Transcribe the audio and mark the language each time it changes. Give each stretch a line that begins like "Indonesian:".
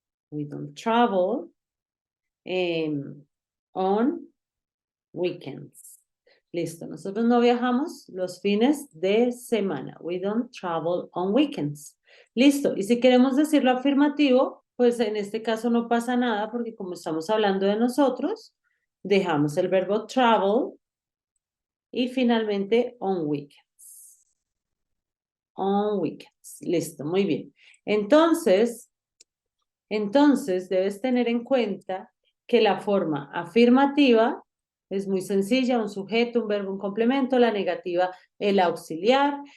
English: We don't travel on weekends.
Spanish: Listo, nosotros no viajamos los fines de semana.
English: We don't travel on weekends.
Spanish: Listo, y si queremos decirlo afirmativo, pues en este caso no pasa nada porque como estamos hablando de nosotros, dejamos el verbo travel y finalmente on weekends.
English: On weekends.
Spanish: Listo, muy bien. Entonces debes tener en cuenta que la forma afirmativa es muy sencilla, un sujeto, un verbo, un complemento, la negativa, el auxiliar.